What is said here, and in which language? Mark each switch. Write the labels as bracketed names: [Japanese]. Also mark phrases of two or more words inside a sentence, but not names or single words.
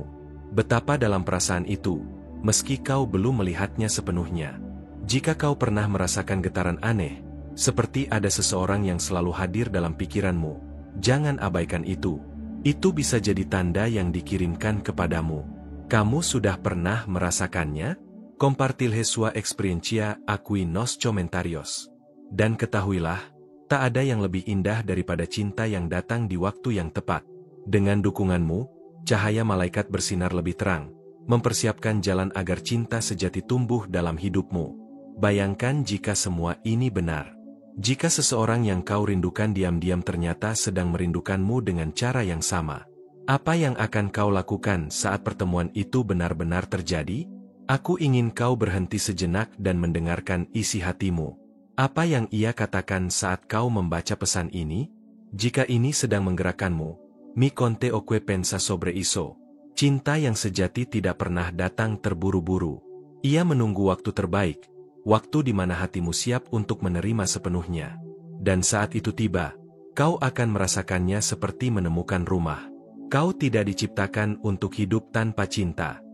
[Indonesian] Betapa dalam perasaan itu, meski kau belum melihatnya sepenuhnya. Jika kau pernah merasakan getaran aneh, seperti ada seseorang yang selalu hadir dalam pikiranmu, jangan abaikan itu. Itu bisa jadi tanda yang dikirimkan kepadamu. Kamu sudah pernah merasakannya? [Portuguese] Compartilhe sua experiencia aquí nos comentarios. [Indonesian] Dan ketahuilah, tak ada yang lebih indah daripada cinta yang datang di waktu yang tepat. Dengan dukunganmu, cahaya malaikat bersinar lebih terang, mempersiapkan jalan agar cinta sejati tumbuh dalam hidupmu. Bayangkan jika semua ini benar. Jika seseorang yang kau rindukan diam-diam ternyata sedang merindukanmu dengan cara yang sama. Apa yang akan kau lakukan saat pertemuan itu benar-benar terjadi? Aku ingin kau berhenti sejenak dan mendengarkan isi hatimu. Apa yang ia katakan saat kau membaca pesan ini? Jika ini sedang menggerakkanmu, [Portuguese] mi conte o que pensa sobre isso. [Indonesian] Cinta yang sejati tidak pernah datang terburu-buru. Ia menunggu waktu terbaik, waktu di mana hatimu siap untuk menerima sepenuhnya. Dan saat itu tiba, kau akan merasakannya seperti menemukan rumah. Kau tidak diciptakan untuk hidup tanpa cinta.